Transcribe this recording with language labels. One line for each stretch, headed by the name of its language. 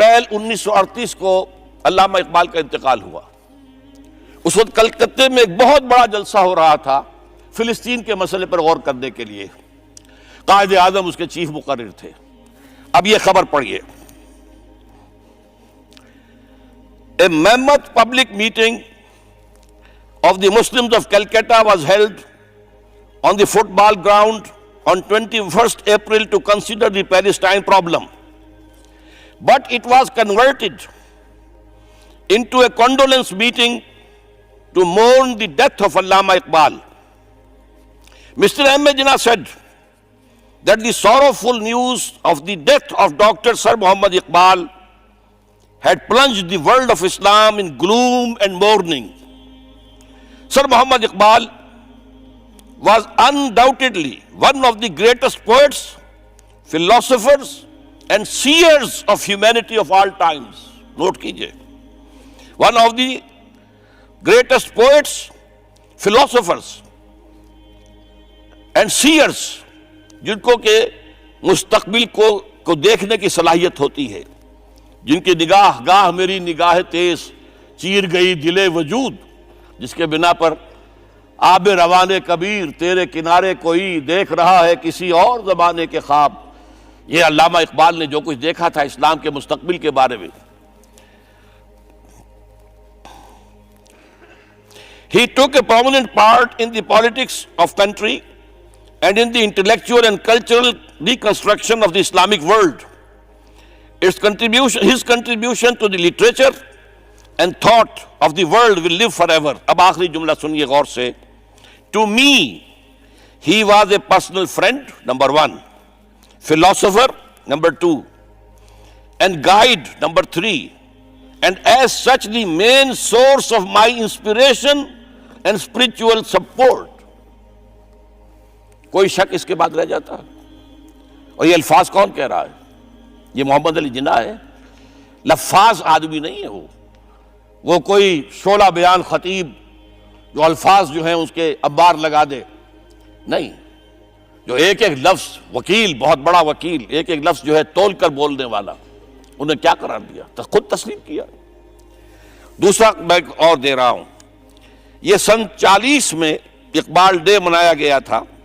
Urdu: 1938 کو علامہ اقبال کا انتقال ہوا۔ اس وقت کلکتے میں ایک بہت بڑا جلسہ ہو رہا تھا فلسطین کے مسئلے پر غور کرنے کے لیے، قائد اعظم اس کے چیف مقرر تھے۔ اب یہ خبر پڑھیے،
English: A mammoth public meeting of the Muslims of Calcutta was held on the football ground on 21st April to consider the Palestine problem. But it was converted into a condolence meeting to mourn the death of Allama Iqbal. Mr. M. A. Jinnah said that the sorrowful news of the death of Dr. Sir Muhammad Iqbal had plunged the world of Islam in gloom and mourning. Sir Muhammad Iqbal was undoubtedly one of the greatest poets, philosophers, and seers of humanity of all times.
Urdu: Note kijiye.
English: One of the greatest poets, philosophers, and seers,
Urdu: جن کو کہ مستقبل کو دیکھنے کی صلاحیت ہوتی ہے، جن کی نگاہ گاہ میری نگاہ تیز چیر گئی دل وجود، جس کے بنا پر آب روان کبیر تیرے کنارے کوئی دیکھ رہا ہے کسی اور زمانے کے خواب۔ یہ علامہ اقبال نے جو کچھ دیکھا تھا اسلام کے مستقبل کے بارے میں۔
English: He took a prominent part in the politics of country and in the intellectual and cultural reconstruction of the Islamic world. His contribution to the literature and thought of the world will live forever.
Urdu: اب آخری جملہ سنیے غور سے۔
English: To me, he was a personal friend, number 1, philosopher, number 2, and guide, number 3, and as such the main source of my inspiration and spiritual support.
Urdu: کوئی شک اس کے بعد رہ جاتا ہے؟ اور یہ الفاظ کون کہہ رہا ہے؟ یہ محمد علی جناح ہے۔ لفاظ آدمی نہیں ہے وہ کوئی شعلہ بیان خطیب جو الفاظ جو ہیں اس کے ابار لگا دے، نہیں، جو ایک ایک لفظ، وکیل، بہت بڑا وکیل، ایک ایک لفظ جو ہے تول کر بولنے والا، انہیں کیا قرار دیا؟ خود تسلیم کیا۔ دوسرا میں اور دے رہا ہوں، یہ سن 40 میں اقبال ڈے منایا گیا تھا۔